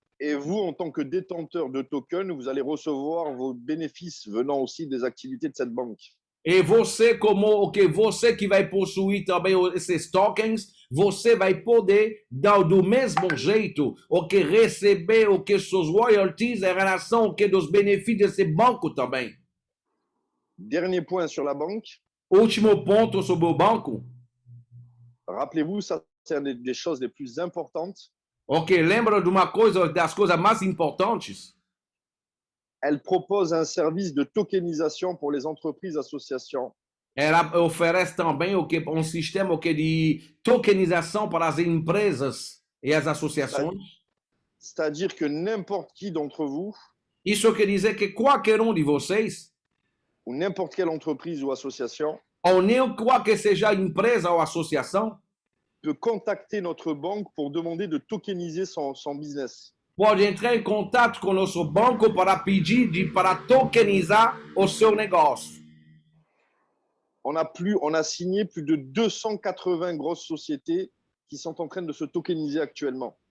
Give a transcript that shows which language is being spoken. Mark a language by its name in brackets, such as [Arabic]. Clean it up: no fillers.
[French] Et vous, en tant que détenteur de tokens, vous allez recevoir vos bénéfices venant aussi des activités de cette banque. [Portuguese] E você, você que vai possuir também esses tokens, você vai poder, do mesmo jeito, receber seus royalties em relação dos benefícios desse banco também. [French] Dernier point sur la banque. [Portuguese] Último ponto sobre o banco. [French] Rappelez-vous, ça c'est une des choses les plus importantes. [Portuguese] Lembra de uma coisa, das coisas mais importantes? [French] Elle propose un service de tokenisation pour les entreprises associations. [Portuguese] Ela oferece também sistema de tokenização para as empresas e as associações. [French] C'est-à-dire que n'importe qui d'entre vous, [Portuguese] isso quer dizer que qualquer de vocês, [French] ou n'importe quelle entreprise ou association, [Portuguese] ou nem qualquer seja empresa ou associação, [French] peut contacter notre banque pour demander de tokeniser son business. [Portuguese] Pode entrar em contato com o nosso banco para pedir para tokenizar o seu negócio. [French] On a signé plus de 280 grosses sociétés qui sont en train de se tokeniser actuellement.